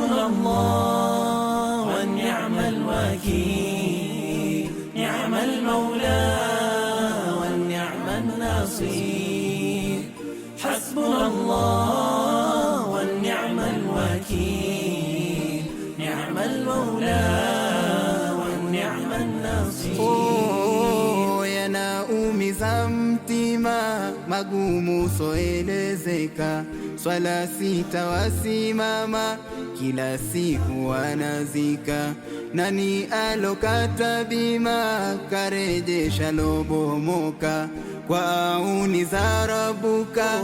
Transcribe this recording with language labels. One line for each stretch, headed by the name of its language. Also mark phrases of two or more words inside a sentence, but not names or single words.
Arabic: الله ونعم الوكيل، نعم المولى ونعم النصير. حسبنا الله ونعم الوكيل، نعم المولى ونعم النصير.
Swahili: Yanaumiza mtima, magumu soelezeka, swala sita wasimama, kila siku wanazika. Nani alokata bima, karejesha lobomoka, kwa auni za Rabuka.